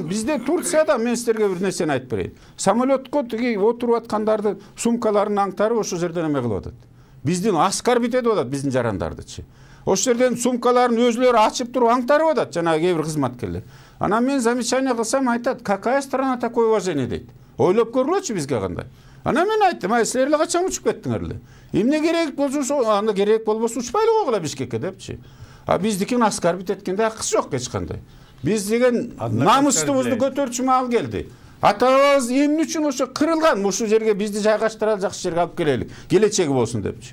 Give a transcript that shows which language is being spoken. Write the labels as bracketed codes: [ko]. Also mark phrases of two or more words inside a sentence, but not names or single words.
[ky] Бизде Турцияда мен силерге бир нерсени айтып берейин. Самолетко тиги отуруп аткандарды сумкаларын аңтарып ошол жерден эме кылып атат. Биздин оскорбить этип атат биздин жарандардычы. Ошол жерден сумкаларын өзүлөрү ачып туруп аңтарып атат жанагы кээ бир кызматкерлер. Анан мен замечание кылсам айтат, [ru] какая страна такое уважение дейт. [ky] Ойлоп көргүлөчү бизге кандай. Анан мен айттым, силер эле качан учуп кеттиңер эле? Эмне керек болсо, анда керек болбосо учпайлы койгула Бишкекке депчи. А биздикин оскорбить эткенде акысы жок эч кандай. Биз деген намыстыбызды көтөрчү маал келди. Ата-бабабыз эмне үчүн ошо кырылган, ушул жерге бизди жайгаштыралы, жакшы жерге алып келели, келечеги болсун депчи.